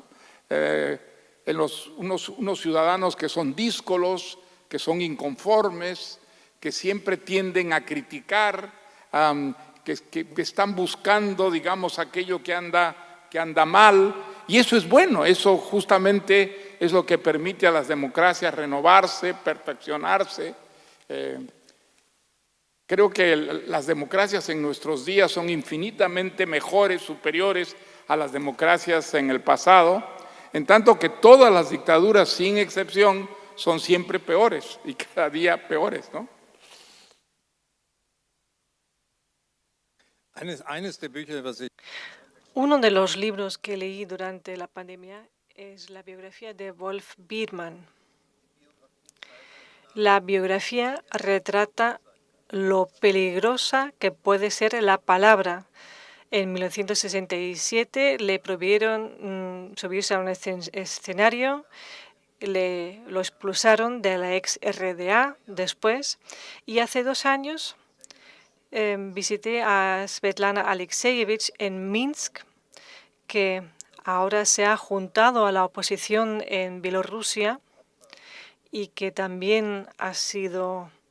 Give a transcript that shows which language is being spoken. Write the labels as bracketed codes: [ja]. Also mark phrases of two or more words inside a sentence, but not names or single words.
[es] Unos ciudadanos que son díscolos, que son inconformes, que siempre tienden a criticar, que están buscando, digamos, aquello que anda mal, y eso es bueno, eso justamente es lo que permite a las democracias renovarse, perfeccionarse. Creo que las democracias en nuestros días son infinitamente mejores, superiores a las democracias en el pasado, en tanto que todas las dictaduras, sin excepción, son siempre peores y cada día peores, ¿no? [de] Eines der Bücher, was ich [es] Uno de los libros que leí durante la pandemia es la biografía de Wolf Biermann. La biografía retrata lo peligrosa que puede ser la palabra. En 1967 le prohibieron subirse a un escenario, lo expulsaron de la ex RDA después, y hace 2 años visité a Svetlana Alexievich en Minsk, que ahora se ha juntado a la oposición en Bielorrusia y que también ha sido